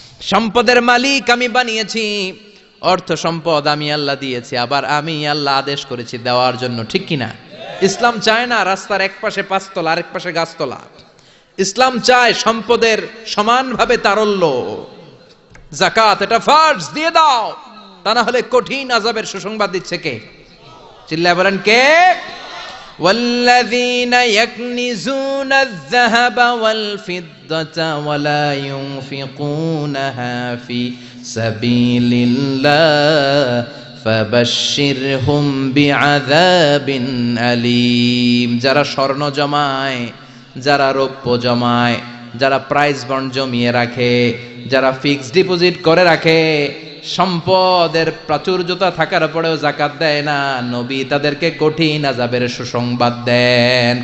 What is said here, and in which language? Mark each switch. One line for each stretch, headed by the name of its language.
Bangla: সম্পদের মালিক আমি বানিয়েছি, অর্থ সম্পদ আমি আল্লাহ দিয়েছি, আবার আমি আল্লাহ আদেশ করেছি দেওয়ার জন্য। ঠিক কিনা? ইসলাম চায় না রাস্তার এক পাশে 5 তলা আরেক পাশে গাছতলা। ইসলাম চায় সম্পদের সমানভাবে তারল্য। যাকাত এটা ফরজ, দিয়ে দাও, তা না হলে কঠিন আযাবের সুসংবাদ দিচ্ছে কে? চিল্লায় বলেন কে?
Arabic: والذين يكنزون الذهب والفضة ولا ينفقونها في سبيل الله فبشرهم بعذاب أليم।
Bangla: যারা স্বর্ণ জমায়, যারা রৌপ্য জমায়, যারা প্রাইজ বন্ড জমিয়ে রাখে, যারা ফিক্সড ডিপোজিট করে রাখে, সম্পদের প্রাচুর্যতা থাকার পরেও যাকাত দেয় না, নবী তাদেরকে কঠিন আযাবের সুসংবাদ দেন।